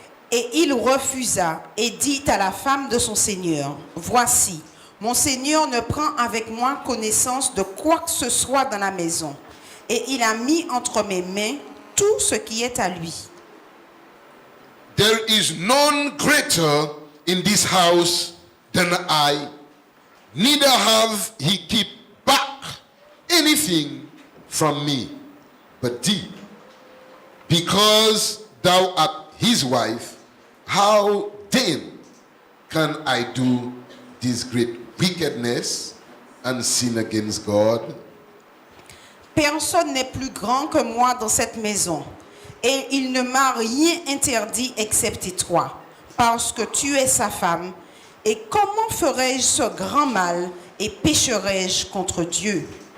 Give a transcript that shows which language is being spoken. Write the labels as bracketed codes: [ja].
[fr] Et il refusa et dit à la femme de son Seigneur, voici, mon Seigneur ne prend avec moi connaissance de quoi que ce soit dans la maison, et il a mis entre mes mains tout ce qui est à lui. [en] There is none greater in this house than I, neither have he kept back anything from me, but thee, because thou art his wife. How then can I do this great wickedness and sin against God? [fr] Personne n'est plus grand que moi dans cette maison, et il ne m'a rien interdit excepté toi, parce que tu es sa femme. Et comment ferais-je ce grand mal et pécherais-je contre Dieu?